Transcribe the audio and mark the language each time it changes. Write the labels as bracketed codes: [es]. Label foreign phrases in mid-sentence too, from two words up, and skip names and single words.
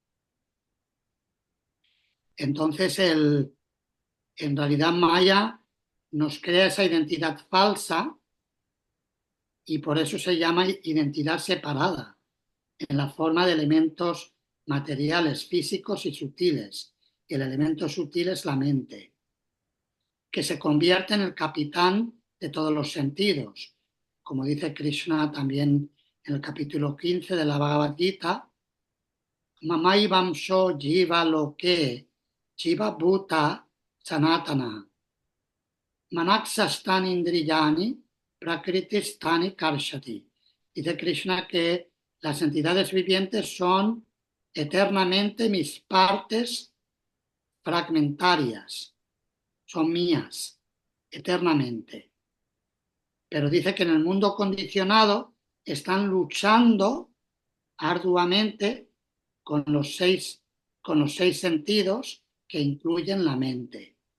[es] Entonces, en realidad Maya nos crea esa identidad falsa y por eso se llama identidad separada, en la forma de elementos materiales, físicos y sutiles. Y el elemento sutil es la mente, que se convierte en el capitán de todos los sentidos. Como dice Krishna también en el capítulo 15 de la Bhagavad Gita, [sa] ममैवांशो जीवलोके जीवभूतः सनातनः मनःषष्ठानीन्द्रियाणि प्रकृतिस्थानि कर्षति. [es] Dice Krishna que las entidades vivientes son eternamente mis partes fragmentarias, son mías, eternamente. Pero dice que en el mundo condicionado están luchando arduamente con los seis sentidos que incluyen la mente.